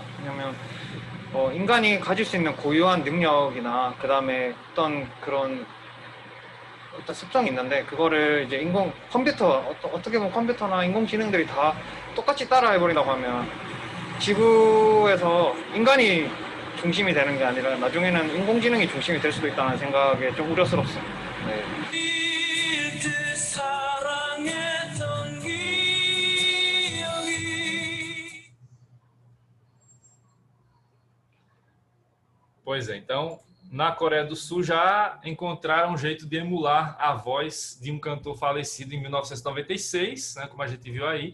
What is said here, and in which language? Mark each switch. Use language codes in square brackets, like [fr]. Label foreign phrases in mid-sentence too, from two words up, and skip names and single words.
[ko] 왜냐하면 인간이 가질 수 있는 고유한 능력이나 그 다음에 어떤 그런 어떤 습성이 있는데 그거를 이제 컴퓨터 어떻게 보면 컴퓨터나 인공지능들이 다 똑같이 따라해버린다고 하면 지구에서 인간이 중심이 되는 게 아니라 나중에는 인공지능이 중심이 될 수도 있다는 생각에 좀 우려스럽습니다. 네. [pt] Pois é, então, na Coreia do Sul já encontraram um jeito de emular a voz de um cantor falecido em 1996, né, como a gente viu aí.